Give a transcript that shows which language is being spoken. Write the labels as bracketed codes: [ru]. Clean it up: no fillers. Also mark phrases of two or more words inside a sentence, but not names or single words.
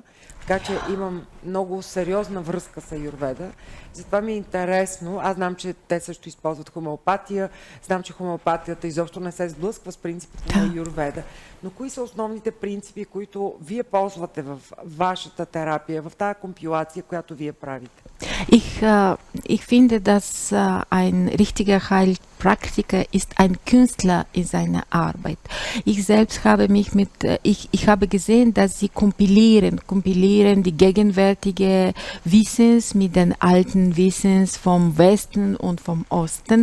[bg] Така че имам много сериозна връзка с аюрведа. Затова ми е интересно. Аз знам, че те също използват хомеопатия. Знам, че хомеопатията изобщо не се сблъсква с принципите на аюрведа. Но кои са основните принципи, които вие ползвате в вашата терапия, в тази компилация, която вие правите? [de] Ich finde, dass ein richtiger Heilpraktiker ist ein Künstler in seiner Arbeit. Ich selbst habe ich habe gesehen, dass sie kompilieren die gegenwärtige Wissens mit den alten Wissens vom Westen und vom Osten.